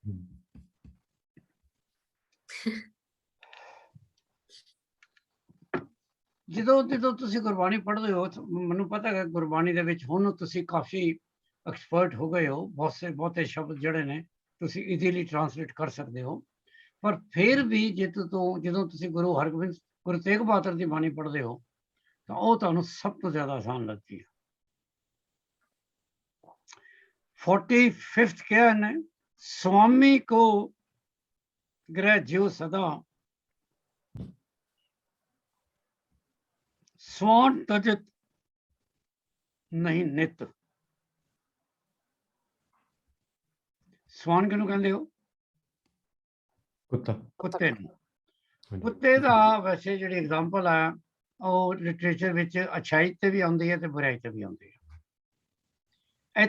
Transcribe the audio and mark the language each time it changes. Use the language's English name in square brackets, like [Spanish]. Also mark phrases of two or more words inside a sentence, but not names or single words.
[Punjabi] ਜਦੋਂ ਤੁਸੀਂ ਗੁਰਬਾਣੀ ਪੜ੍ਹਦੇ ਹੋ, ਮੈਨੂੰ ਪਤਾ ਹੈ ਗੁਰਬਾਣੀ ਦੇ ਵਿੱਚ ਹੁਣ ਤੁਸੀਂ ਕਾਫੀ ਐਕਸਪਰਟ ਹੋ ਗਏ ਹੋ, ਬਹੁਤੇ ਸ਼ਬਦ ਜਿਹੜੇ ਨੇ ਤੁਸੀਂ [English] easily translate [Punjabi] ਕਰ ਸਕਦੇ ਹੋ। ਪਰ ਫਿਰ ਵੀ ਜਦੋਂ ਤੁਸੀਂ ਗੁਰੂ ਤੇਗ ਬਹਾਦਰ ਦੀ ਬਾਣੀ ਪੜ੍ਹਦੇ ਹੋ ਤਾਂ ਉਹ ਤੁਹਾਨੂੰ ਸਭ ਤੋਂ ਜ਼ਿਆਦਾ ਆਸਾਨ ਲੱਗਦੀ ਹੈ। 45th ਕਿਹਾ ਇਹਨੇ, [Hindi] स्वामी को ग्रह ज्यो सदा स्वान तजत नहीं नित। [Punjabi] ਸਵਾਨ ਕਿਹਨੂੰ ਕਹਿੰਦੇ ਹੋ? ਕੁੱਤੇ ਨੂੰ। ਕੁੱਤੇ ਦਾ ਵੈਸੇ ਜਿਹੜੀ ਐਗਜ਼ਾਮਪਲ ਆ ਉਹ ਲਿਟਰੇਚਰ ਵਿੱਚ ਅੱਛਾਈ ਤੇ ਵੀ ਆਉਂਦੀ ਹੈ ਤੇ ਬੁਰਾਈ ਤੇ ਵੀ ਆਉਂਦੀ ਹੈ।